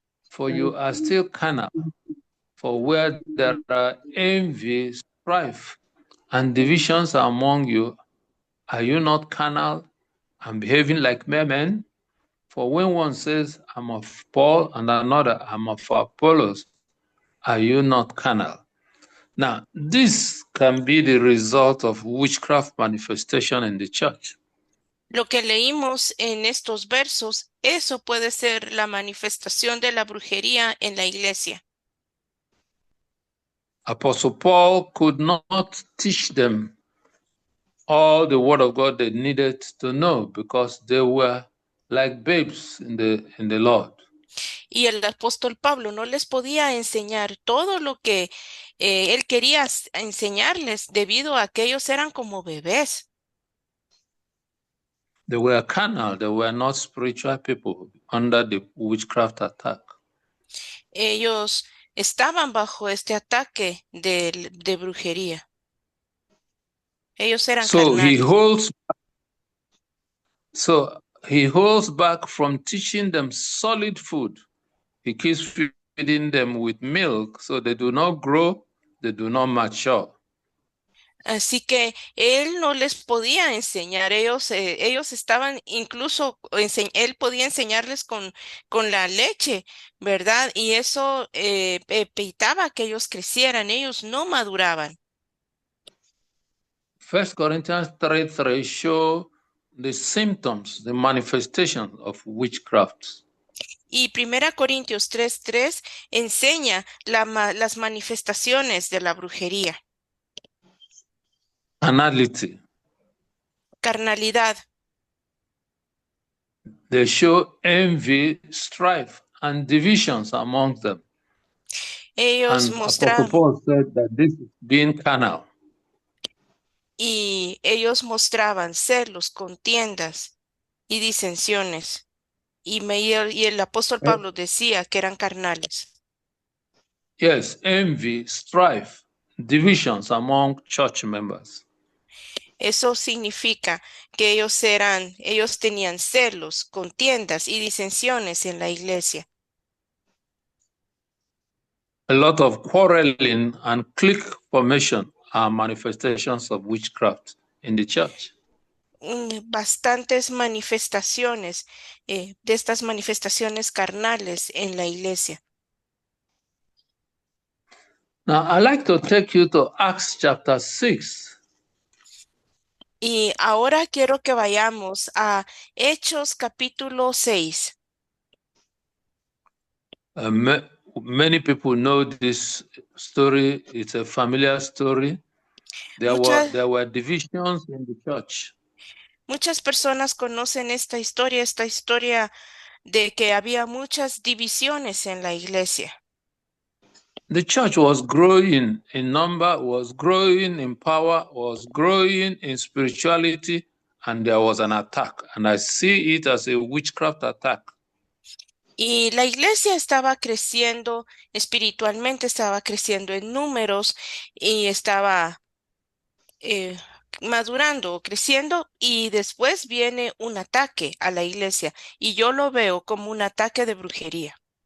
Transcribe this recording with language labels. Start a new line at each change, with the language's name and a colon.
English: for you are still carnal. For where there are envy, strife, and divisions among you, are you not carnal and behaving like mere men? For when one says, I'm of Paul, and another, I'm of Apollos, are you not carnal? Now, this can be the result of witchcraft manifestation in the church.
Spanish: Lo que leímos en estos versos, eso puede ser la manifestación de la brujería en la iglesia.
English: Apostle Paul could not teach them all the word of God they needed to know because they were like babes in the Lord.
Spanish: Y el apóstol Pablo no les podía enseñar todo lo que él quería enseñarles debido a que ellos eran como bebés.
English: They were carnal, they were not spiritual people under the witchcraft attack.
Spanish: Ellos estaban bajo este ataque de brujería. Ellos eran
English: So
Spanish: carnales.
English: he holds back from teaching them solid food. He keeps feeding them with milk so they do not grow, they do not mature.
Spanish: Así que él no les podía enseñar, ellos estaban incluso, él podía enseñarles con la leche, ¿verdad? Y eso evitaba que ellos crecieran, ellos no maduraban.
English: 1 Corinthians 3:3 show the symptoms, the manifestation of witchcraft.
Spanish: Y 1 Corintios 3:3 enseña las manifestaciones de la brujería.
English: Carnality.
Spanish: Carnalidad.
English: They show envy, strife, and divisions among them.
Spanish: Ellos
English: And
Spanish: mostraban,
English: Apostle Paul said that this is being carnal.
Spanish: y ellos mostraban celos, contiendas y disensiones. Y el apóstol Pablo decía que eran carnales.
English: Yes, envy, strife, divisions among church members.
Spanish: Eso significa que ellos tenían celos, contiendas y disensiones en la iglesia.
English: A lot of quarreling and clique formation are manifestations of witchcraft in the church.
Spanish: Bastantes manifestaciones de estas manifestaciones carnales en la iglesia.
English: Now, I'd like to take you to Acts chapter 6.
Spanish: Y ahora quiero que vayamos a Hechos capítulo 6.
English: Many people know this story. It's a familiar story. There were divisions in the church.
Spanish: Muchas personas conocen esta historia de que había muchas divisiones en la iglesia.
English: The church was growing in number, was growing in power, was growing in spirituality, and there was an attack. And I see it as a witchcraft attack.
Spanish: Y la iglesia estaba creciendo espiritualmente, estaba creciendo en números y estaba madurando, creciendo, y después viene un ataque a la iglesia y yo lo veo como un ataque de brujería.